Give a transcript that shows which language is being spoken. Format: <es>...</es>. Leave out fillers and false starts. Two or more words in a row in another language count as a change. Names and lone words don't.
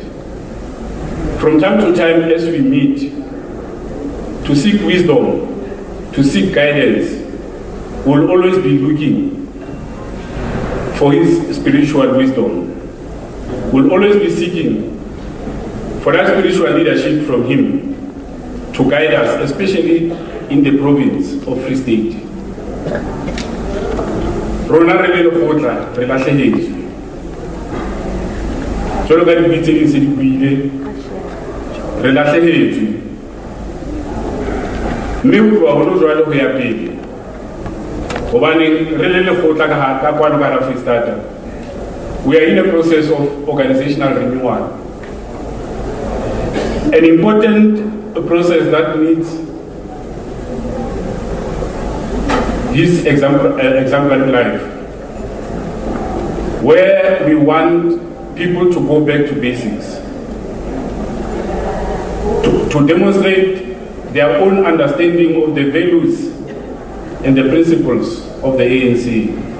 <en>From time to time, as we meet, to seek wisdom, to seek guidance, we'll always be looking for his spiritual wisdom. We'll always be seeking for that spiritual leadership from him to guide us, especially in the province of Free State.</en> <st>Rona re le lekgotla re lahlehetswe. Jwalo ka dibitse di ntse di buile, re lahlehetswe. Mme ho tloha hono jwale ho ya pele. Hobane re le lekgotla ka kwano ka Free State,</st> <en>we are in a process of organizational renewal. An important process that needs his exemplary life, where we want people to go back to basics, to demonstrate their own understanding of the values and the principles of the ANC.</en>